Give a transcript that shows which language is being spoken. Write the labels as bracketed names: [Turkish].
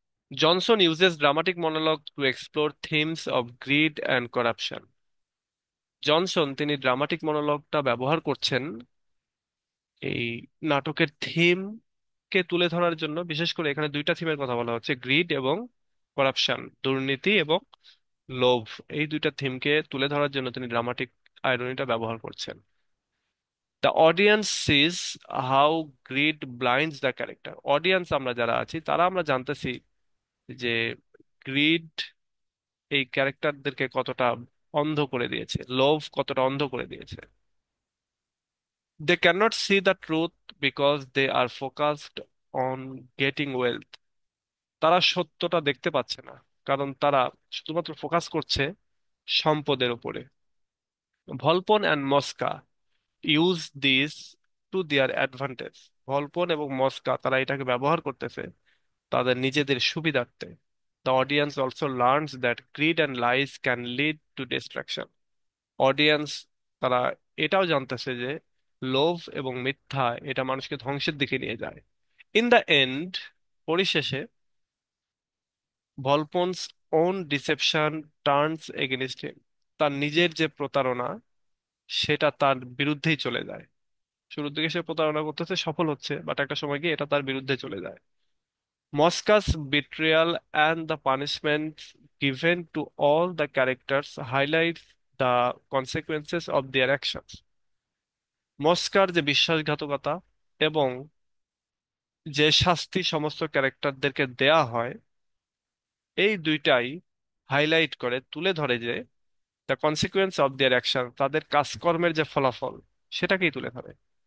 [English] Johnson uses dramatic monologue to explore themes of greed and corruption. [Bangla] Johnson তিনি dramatic মনোলগটা ব্যবহার করছেন এই নাটকের থিম কে তুলে ধরার জন্য। বিশেষ করে এখানে দুইটা থিমের কথা বলা হচ্ছে, গ্রিড এবং করাপশন, দুর্নীতি এবং লোভ। এই দুইটা থিমকে তুলে ধরার জন্য তিনি ড্রামাটিক আইরনিটা ব্যবহার করছেন। [English] The audience sees how greed blinds the character. [Bangla] Audience আমরা যারা আছি তারা আমরা জানতেছি যে গ্রিড এই ক্যারেক্টারদেরকে কতটা অন্ধ করে দিয়েছে, লোভ কতটা অন্ধ করে দিয়েছে। [English] They cannot see the truth because they are focused on getting wealth. [Bangla] তারা সত্যটা দেখতে পাচ্ছে না, কারণ তারা শুধুমাত্র ফোকাস করছে সম্পদের উপরে। [English] Volpone and Mosca use this to their advantage. [Bangla] ভলপন এবং মস্কা তারা এটাকে ব্যবহার করতেছে তাদের নিজেদের সুবিধার্থে। [English] The audience also learns that greed and lies can lead to destruction. [Bangla] Audience তারা এটাও জানতেছে যে লোভ এবং মিথ্যা এটা মানুষকে ধ্বংসের দিকে নিয়ে যায়। [English] in the end, [Bangla] পরিশেষে, [English] Volpone's own deception turns against him. [Bangla] তার নিজের যে প্রতারণা সেটা তার বিরুদ্ধেই চলে যায়। শুরুর দিকে সে প্রতারণা করতেছে, সফল হচ্ছে, বাট একটা সময় গিয়ে এটা তার বিরুদ্ধে চলে যায়। [English] Mosca's betrayal and the punishment given to all the characters highlights the consequences of their actions. [Bangla] মস্কার যে বিশ্বাসঘাতকতা এবং যে শাস্তি সমস্ত ক্যারেক্টারদেরকে দেয়া হয়, এই দুইটাই হাইলাইট করে, তুলে ধরে যে [English] the consequence of their action, [Bangla] তাদের কাজকর্মের যে ফলাফল সেটাকেই তুলে ধরে।